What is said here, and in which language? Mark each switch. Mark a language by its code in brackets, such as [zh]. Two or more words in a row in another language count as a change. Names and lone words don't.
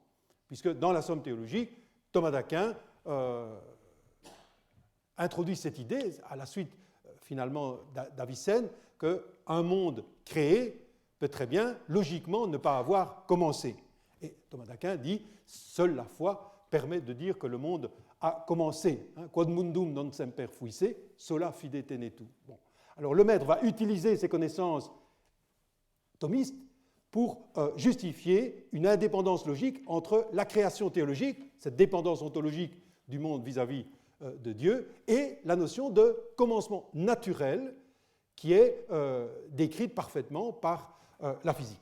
[fr] Puisque dans la Somme théologique, Thomas d'Aquin introduit cette idée, à la suite finalement d'Avicenne, qu'un monde créé peut très bien, logiquement, ne pas avoir commencé. Et Thomas d'Aquin dit, seule la foi permet de dire que le monde a commencé. [la] Quod mundum non semper fuisse, sola fide tenetur. [fr] Bon. Alors le maître va utiliser ses connaissances thomistes pour justifier une indépendance logique entre la création théologique, cette dépendance ontologique du monde vis-à-vis de Dieu, et la notion de commencement naturel qui est décrite parfaitement par la physique.